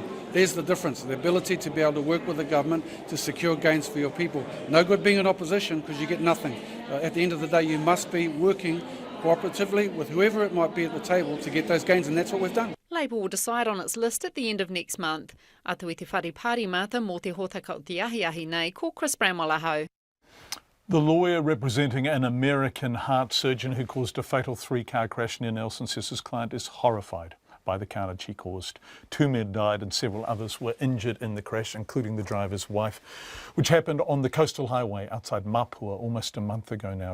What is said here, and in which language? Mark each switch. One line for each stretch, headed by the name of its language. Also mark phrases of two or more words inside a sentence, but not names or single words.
English: There's the difference, the ability to be able to work with the government to secure gains for your people. No good being in opposition because you get nothing. At the end of the day, you must be working cooperatively with whoever it might be at the table to get those gains, and that's what we've done. Labour will decide on its list at the end of next month.
Māori: Atu i te whare pārimata mō te hōtaka o te ahi nei, ko Chris Bramwell-Aho.
English: The lawyer representing an American heart surgeon who caused a fatal 3-car crash near Nelson says his client is horrified by the carnage he caused. 2 men died and several others were injured in the crash, including the driver's wife, which happened on the coastal highway outside Mapua almost a month ago now.